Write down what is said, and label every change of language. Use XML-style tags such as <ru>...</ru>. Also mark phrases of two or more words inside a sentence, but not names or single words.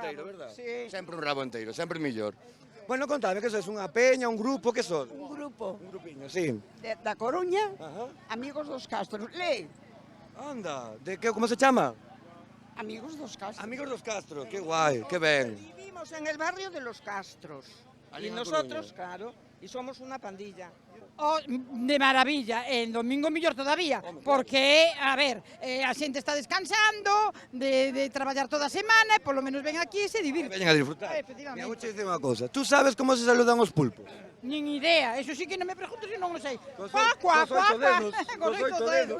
<gl>Enteiro, rabo,</gl> <es>verdad? sí.</es> <gl>Sempre un rabo enteiro, sempre millor. Bueno, contame, que sois unha peña, un grupo, que sois?</gl> <es>Un grupo.</es> <gl>Un grupiño, sí. Da Coruña, Amigos dos Castros. Lee. Anda, como se chama? Amigos dos Castros. Amigos dos Castros, que guai, que ben.</gl> <es>Vivimos en el barrio de los Castros.</es> <gl>Ali</gl> <es>Y</es> <gl>na</gl> <es>nosotros,</es> <gl>Coruña.</gl> <es>claro, y somos una pandilla. Oh, de maravilla, el domingo</es> <gl>mellor todavía, porque, a ver, a xente está descansando de traballar toda a semana e polo menos ven aquí e se divirte. Veñen a disfrutar. Efectivamente. Mira, vou che dicir unha cousa. Tú sabes como se saludan os pulpos? Nin idea, eso sí que non me pregunto se non o sei. Cos Cuá, oito dedos, cos oito dedos,</gl>